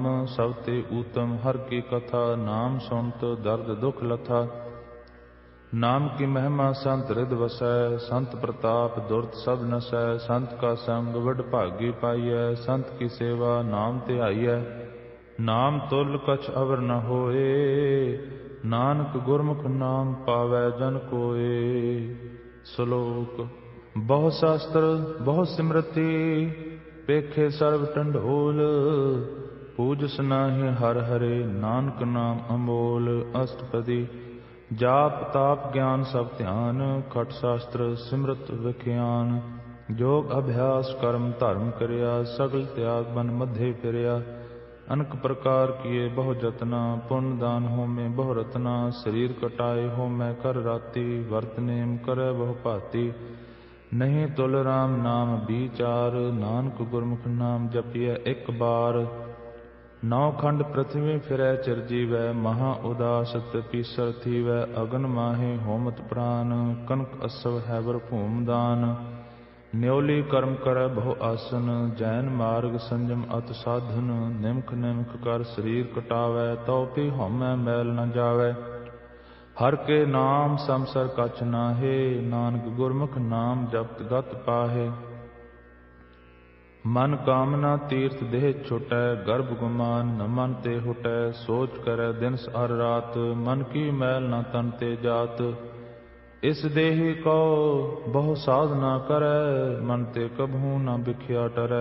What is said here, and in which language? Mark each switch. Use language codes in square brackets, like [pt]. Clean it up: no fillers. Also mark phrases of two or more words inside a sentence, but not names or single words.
[pa] ਸਭ ਤੇ ਊਤਮ ਹਰਿ ਕੀ ਕਥਾ, ਨਾਮ ਸੁਨਤ ਦਰਦ ਦੁਖ ਲਥਾ। ਨਾਮ ਕੀ ਮਹਿਮਾ ਸੰਤ ਰਿਦ ਵਸੈ, ਸੰਤ ਪ੍ਰਤਾਪ ਦੁਰਤ ਸਭ ਨਸੈ। ਸੰਤ ਕਾ ਸੰਗ ਵਡ ਭਾਗੀ ਪਾਈਐ, ਸੰਤ ਕੀ ਸੇਵਾ ਨਾਮ ਧਿਆਈਐ। ਨਾਮ ਤੁਲ ਕਛ ਅਵਰ ਨ ਹੋਏ, ਨਾਨਕ ਗੁਰਮੁਖ ਨਾਮ ਪਾਵੈ ਜਨ ਕੋਏ। ਸਲੋਕ। ਬਹੁ ਸਾਸਤ੍ਰ ਬਹੁ ਸਿਮ੍ਰਿਤੀ, ਪੇਖੇ ਸਰਬ ਢੰਢੋਲ। ਪੂਜਸ ਨਾਹਿ ਹਰਿ ਹਰੇ, ਨਾਨਕ ਨਾਮ ਅਮੋਲ। ਅਸਟਪਦੀ। ਜਾਪ ਤਾਪ ਗਿਆਨ ਸਭ ਧਿਆਨ, ਖਟ ਸਾਸਤ੍ਰ ਸਿਮ੍ਰਿਤ ਵਖਿਆਨ। ਜੋਗ ਅਭਿਆਸ ਕਰਮ ਧ੍ਰਮ ਕਿਰਿਆ, ਸਗਲ ਤਿਆਗ ਬਨ ਮਧੇ ਫਿਰਿਆ। ਅਨਿਕ ਪ੍ਰਕਾਰ ਕੀਏ ਬਹੁ ਜਤਨਾ, ਪੁੰਨ ਦਾਨ ਹੋਮੇ ਬਹੁ ਰਤਨਾ। ਸਰੀਰ ਕਟਾਏ ਹੋਮੈ ਕਰ ਰਾਤੀ, ਵਰਤ ਨੇਮ ਕਰੇ ਬਹੁ ਭਾਤੀ। ਨਹੀ ਤੁਲ ਰਾਮ ਨਾਮ ਬੀਚਾਰ, ਨਾਨਕ ਗੁਰਮੁਖ ਨਾਮ ਜਪੀਐ ਇਕ ਬਾਰ। ਨਉ ਖੰਡ ਪ੍ਰਿਥਮੀ ਫਿਰੈ ਚਿਰੁ ਜੀਵੈ, ਮਹਾ ਉਦਾਸ ਤਪੀਸਰ ਥੀਵੈ। ਅਗਨ ਮਾਹਿ ਹੋਮਤ ਪਰਾਨ, ਕਨਿਕ ਅਸ੍ਵ ਹੈਵਰ ਭੂਮ ਦਾਨ। ਨਿਉਲੀ ਕਰਮ ਕਰੈ ਬਹੁ ਆਸਨ, ਜੈਨ ਮਾਰਗ ਸੰਜਮ ਅਤਿ ਸਾਧਨ। ਨਿਮਖ ਨਿਮਖ ਕਰ ਸਰੀਰ ਕਟਾਵੈ, ਤਉ ਭੀ ਹਉਮੈ ਮੈਲ ਨ ਜਾਵੈ। ਹਰਿ ਕੇ ਨਾਮ ਸਮਸਰਿ ਕਛੁ ਨਾਹਿ, ਨਾਨਕ ਗੁਰਮੁਖ ਨਾਮ ਜਪਤ ਗਤਿ ਪਾਹਿ। ਮਨ ਕਾਮਨਾ ਤੀਰਥ ਦੇਹ ਛੁਟੈ, ਗਰਬ ਗੁਮਾਨ ਨ ਮਨ ਤੇ ਹੁਟੈ। ਸੋਚ ਕਰੈ ਦਿਨਸ ਅਰ ਰਾਤ, ਮਨ ਕੀ ਮੈਲ ਨ ਤਨ ਤੇ ਜਾਤ। ਇਸ ਦੇਹੀ ਕਉ ਬਹੁ ਸਾਧਨਾ ਕਰੈ, ਮਨ ਤੇ ਕਬਹੂ ਨ ਬਿਖਿਆ ਟਰੈ।